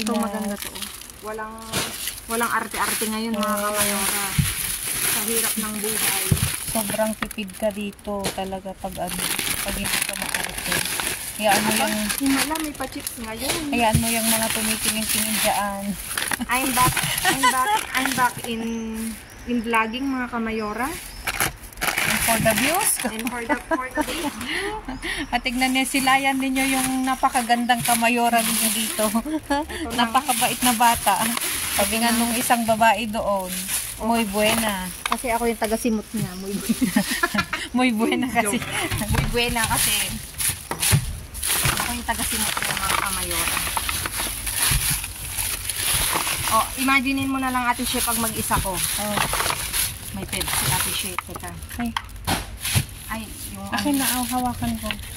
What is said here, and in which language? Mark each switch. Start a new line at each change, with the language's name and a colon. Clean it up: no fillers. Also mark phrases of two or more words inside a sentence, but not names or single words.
Filipino: Ito maganda to, oh. Walang arte-arte ngayon, mga kamayora. Sa hirap ng buhay. Sobrang tipid ka dito talaga pag hindi ka maarte. Hayaan mo yung, Himala, may pa-chips ngayon. hayaan mo yung mga tumitingin-tingin dyan.
English: I'm back in vlogging,
Filipino: mga kamayora.
English: And for the views. And for today's view,
Filipino: At tignan niyo, silayan ninyo yung napakagandang kamayora ninyo dito. Napakabait na bata. Sabi nga nung isang babae doon,
Spanish: muy buena.
Filipino: kasi ako yung taga-simot niya.
Spanish: Muy buena. Muy buena kasi. Muy buena
Filipino: kasi ako yung taga-simot niya, mga kamayora. Oh, imaginein mo na lang, Ate She, pag mag-isa ko. Oh. May Pepsi, Ate She. Teka. Ay, Ay, yung akin na, hawakan ko.